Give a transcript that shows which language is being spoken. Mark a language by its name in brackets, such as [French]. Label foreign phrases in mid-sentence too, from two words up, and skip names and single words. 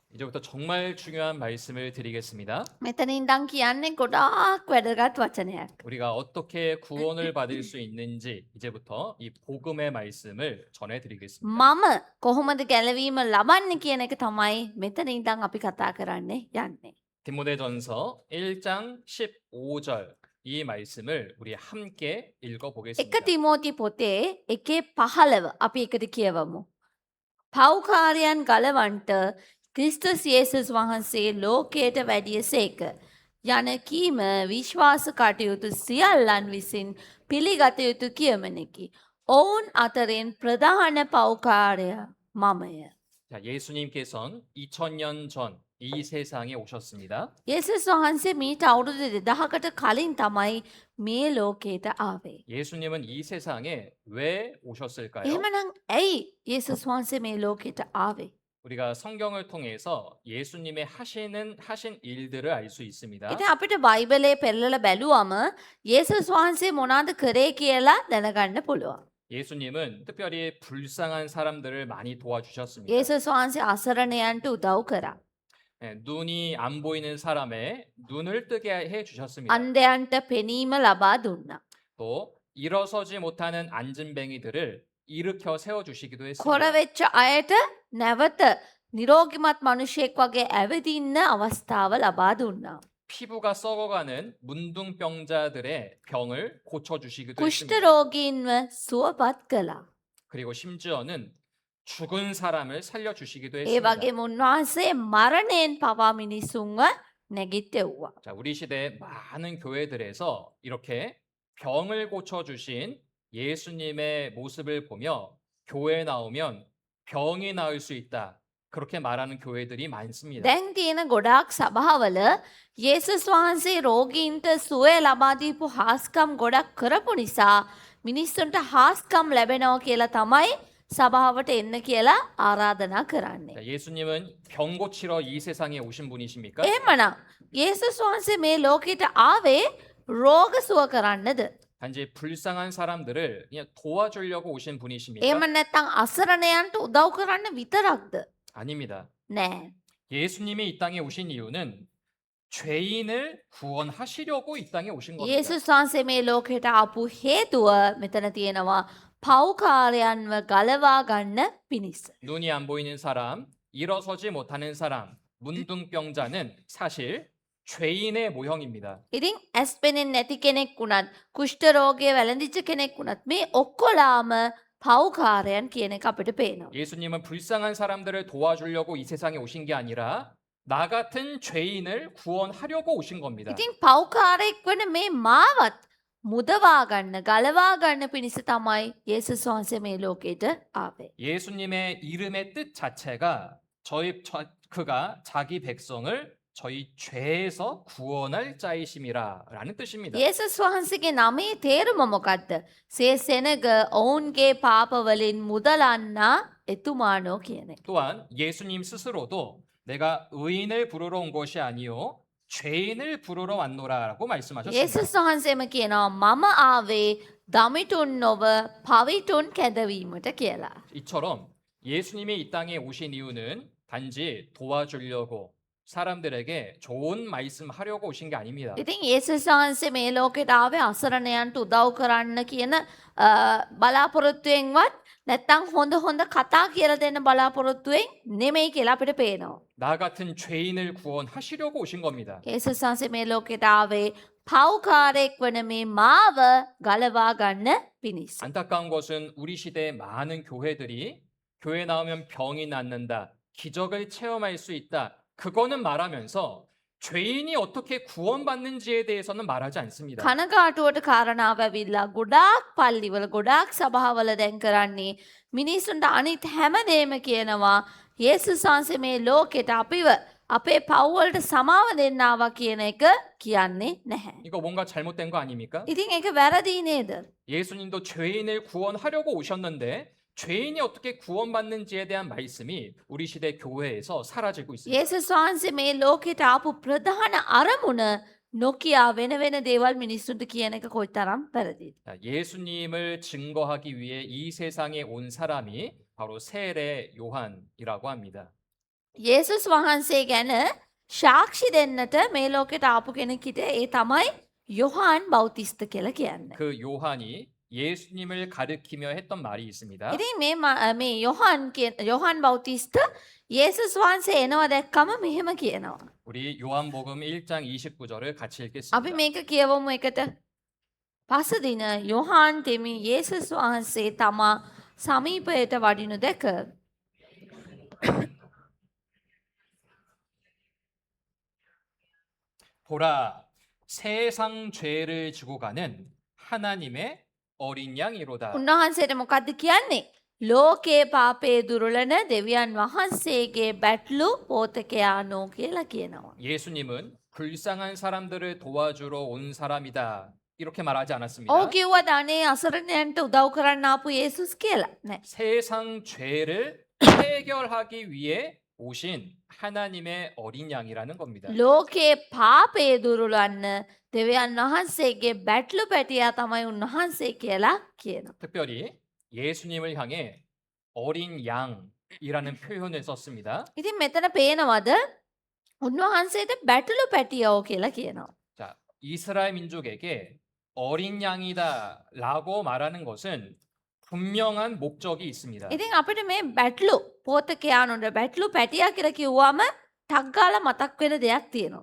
[Korean] 이제부터 정말 중요한 말씀을 드리겠습니다. [Sinhala] මෙතන ඉඳන් කියන්නේ ගොඩාක් වැදගත් වචනයක්. [Korean] 우리가 어떻게 구원을 받을 수 있는지 이제부터 이 복음의 말씀을 전해 드리겠습니다. [Sinhala] මම කොහොමද ගැලවීම ලබන්නේ කියන එක තමයි මෙතන ඉඳන් අපි කතා කරන්නේ යන්නේ. [Korean] 디모데전서 1장 15절 이 말씀을 우리 함께 읽어 1 보겠습니다. [Sinhala] තිමෝති පොතේ 1:15 අපි එකට කියවමු. පෞකාරයන් ගලවන්ට ක්‍රිස්තුස් යේසුස් වහන්සේ ලෝකයට වැඩියසේක. යන කීම විශ්වාස කටයුතු සියල්ලන් විසින් පිළිගත යුතු කියමනකි. ඔවුන් අතරින් ප්‍රධාන පෞකාරය මමය. [Korean] 자, 예수님께서는 2000년 전 이 세상에 오셨습니다. [Sinhala] යේසුස් වහන්සේ මීට අවුරුදු 2000කට කලින් තමයි මේ ලෝකයට ආවේ. [Korean] 예수님은 이 세상에 왜 오셨을까요? [Sinhala] එහෙමනම් ඇයි යේසුස් වහන්සේ මේ ලෝකයට ආවේ? [Korean] 우리가 성경을 통해서 예수님의 하신 일들을 알 수 있습니다. [Sinhala] ඉතින් අපිට බයිබලයේ පෙරලලා බැලුවම යේසුස් වහන්සේ මොනවද කරේ කියලා දැනගන්න පුළුවන්. [Korean] 예수님은 특별히 불쌍한 사람들을 많이 도와주셨습니다. [Sinhala] යේසුස් වහන්සේ අසරණයන්ට උදව් කරා. [Korean] 눈이 안 보이는 사람의 눈을 뜨게 해 주셨습니다. [Sinhala] අන්ධයන්ට පෙනීම ලබා දුන්නා. [Korean] 또 일어서지 못하는 안진뱅이들을 일으켜 세워 주시기도 [Sinhala] කොර [Korean] 했습니다. [Sinhala] වෙච්ච අයට නැවත නිරෝගිමත් මිනිසෙක් වගේ ඇවිදින්න අවස්ථාව ලබා දුන්නා. [Korean] 피부가 썩어가는 문둥병자들의 병을 고쳐 주시기도 [Sinhala] කුෂ්ඨ [Korean] 했습니다. [Sinhala] රෝගීන්ව 수වපත් කළා. [Korean] 그리고 심지어는 죽은 사람을 살려 주시기도 [Sinhala] ඒ [Korean] 했습니다. [Sinhala] වගේම උන්වහන්සේ මරණයෙන් පවා මිනිසුන්ව නැගිටෙව්වා. [Korean] 자, 우리 시대 많은 교회들에서 이렇게 병을 고쳐 주신 예수님의 모습을 보며 교회에 나오면 병이 나을 수 있다. 그렇게 말하는 교회들이 많습니다. [Sinhala] දැන් තියෙන ගොඩාක් සභාවල යේසුස් වහන්සේ රෝගීන්ට සුවය ලබා දීපු හාස්කම් ගොඩක් කරපු නිසා මිනිස්සුන්ට හාස්කම් ලැබෙනවා කියලා තමයි සභාවට එන්න කියලා ආරාධනා කරන්නේ. [Korean] 자, 예수님은 병 고치러 이 세상에 오신 분이십니까? [Sinhala] එහෙමනම් යේසුස් වහන්සේ මේ ලෝකෙට ආවේ රෝග සුව කරන්නද? [Korean] 단지 불쌍한 사람들을 그냥 도와주려고 오신 분이십니까? [Sinhala] එහෙම නැත්නම් අසරණයන්ට උදව් කරන්න විතරක්ද? [Korean] 아닙니다. [Sinhala] නෑ. [Korean] 예수님이 이 땅에 오신 이유는 죄인을 구원하시려고 이 땅에 오신 겁니다. [Sinhala] යේසුස් වහන්සේ මේ ලෝකෙට ආපු හේතුව මෙතන තියෙනවා පෞකාරයන්ව ගලවා ගන්න පිණිස. [Korean] 눈이 안 보이는 사람, 일어서지 못하는 사람, 문둥병자는 사실 죄인의 모형입니다. [Sinhala] ඉතින් ඇස් පෙනෙන්නේ නැති කෙනෙක් වුණත් කුෂ්ඨ රෝගය වැළඳිච්ච කෙනෙක් වුණත් මේ ඔක්කොලාම පෞකාරයන් කියන එක අපිට පේනවා. [Korean] 예수님은 불쌍한 사람들을 도와주려고 이 세상에 오신 게 아니라 나 같은 죄인을 구원하려고 오신 겁니다. [Sinhala] ඉතින් පෞකාරයෙක් වන මේ මාවත් මුදවා ගන්න ගලවා ගන්න පිණිස තමයි යේසුස් වහන්සේ මේ ලෝකෙට ආවේ. [Korean] 예수님의 이름의 뜻 자체가 그가 자기 백성을 저희 죄에서 구원할 자이심이라라는 뜻입니다. [Sinhala] යේසුස් වහන්සේගේ නමේ තේරුම මොකක්ද? සේසෙනග ඔවුන්ගේ පාපවලින් මුදලන්නා එතුමානෝ කියන එක. [Korean] 또한 예수님 스스로도 내가 의인을 부르러 온 것이 아니요 죄인을 부르러 왔노라라고 말씀하셨습니다. [Sinhala] යේසුස් වහන්සේම කියනවා මම ආවේ දමිටුන් නොව පවිටුන් කැදවීමට කියලා. [Korean] 이처럼 예수님이 이 땅에 오신 이유는 단지 도와주려고 사람들에게 좋은 말씀 하려고 오신 게 아닙니다. [Sinhala] ඉතින් යේසුස් වහන්සේ මේ ලෝකෙට ආවේ අසරණයන්ට උදව් කරන්න කියන බලාපොරොත්තුවෙන්වත් නැත්තම් හොඳ කතා කියලා දෙන්න බලාපොරොත්තුවෙන් නෙමෙයි කියලා අපිට පේනවා. [Korean] 나 같은 죄인을 구원하시려고 오신 겁니다. [Sinhala] යේසුස් වහන්සේ මේ ලෝකෙට ආවේ පෞකාරයෙක් වන මේ මාව ගලවා ගන්න පිණිස. [Korean] 안타까운 것은 우리 시대의 많은 교회들이 교회 나오면 병이 낫는다, 기적을 체험할 수 있다. 그거는 말하면서 죄인이 어떻게 구원받는지에 대해서는 말하지 않습니다. [Sinhala] කනගාටුවට කාරණාව ඇවිල්ලා ගොඩාක් පල්ලිවල ගොඩාක් සභාවල දැන් කරන්නේ මිනිස්සුන්ට අනිත් හැමදේම කියනවා යේසුස් වහන්සේ මේ ලෝකෙට අපිව අපේ පව්වලට සමාව දෙන්න ආවා කියන එක කියන්නේ නැහැ. [Korean] 이거 뭔가 잘못된 거 아닙니까? [Sinhala] ඉතින් ඒක වැරදි නේද? [Korean] 예수님도 죄인을 구원하려고 오셨는데 죄인이 어떻게 구원받는지에 대한 말씀이 우리 시대 교회에서 사라지고 있습니다. [Sinhala] යේසුස් වහන්සේ මේ ලෝකෙට ආපු ප්‍රධාන අරමුණ නොකියා වෙන වෙන දේවල් මිනිස්සුන්ට කියන එක කොයිතරම් වැරදිද? [Korean] 자, 예수님을 증거하기 위해 이 세상에 온 사람이 바로 세례 요한이라고 합니다. [Sinhala] යේසුස් වහන්සේ ගැන සාක්ෂි දෙන්නට මේ ලෝකෙට ආපු කෙනෙක් හිටියේ. ඒ තමයි යොහාන් බෞතිස්ත කියලා කියන්නේ. [Korean] 그 요한이 예수님을 가리키며 했던 말이 있습니다. [Sinhala] ඉතින් මේ යොහාන් බෞතිස්ත යේසුස් වහන්සේ එනවා දැක්කම මෙහෙම කියනවා. [Korean] 우리 요한복음 1장 29절을 같이 [Sinhala] අපි [Korean] 읽겠습니다. [Sinhala] මේක කියවමු එකට. පසදින යොහාන් තෙමි යේසුස් වහන්සේ තමා සමීපයට වඩිනු දැක [Korean] 보라, 세상 죄를 지고 가는 하나님의 어린 양이로다. [Sinhala] උන්වහන්සේට මොකද්ද කියන්නේ? ලෝකේ පාපේ දුරලන දෙවියන් වහන්සේගේ බැටළු පෝතකයානෝ කියලා කියනවා. [Korean] 예수님은 불쌍한 사람들을 도와주러 온 사람이다. 이렇게 말하지 않았습니다. [Sinhala] ඔව් කිව්වද අනේ අසරණයන්ට උදව් කරන්න ආපු යේසුස් කියලා? නෑ. [Korean] 세상 죄를 해결하기 위해 오신 하나님의 어린 양이라는 겁니다. [Sinhala] ලෝකේ පාපේ දුරලන්න දෙවියන් වහන්සේගේ බැටළු පැටියා තමයි උන්වහන්සේ කියලා කියනවා. [Korean] 특별히 예수님을 향해 어린 양이라는 표현을 썼습니다. [Sinhala] ඉතින් මෙතන පේනවද? උන්වහන්සේට බැටළු පැටියෝ කියලා කියනවා. [Korean] 자, 이스라엘 민족에게 어린 양이다라고 말하는 것은 분명한 목적이 있습니다. [Sinhala] ඉතින් අපිට මේ බැටළු පෝතකයානොට බැටළු පැටියා කියලා කිව්වම ටක් ගාලා මතක් වෙන දෙයක් තියෙනවා.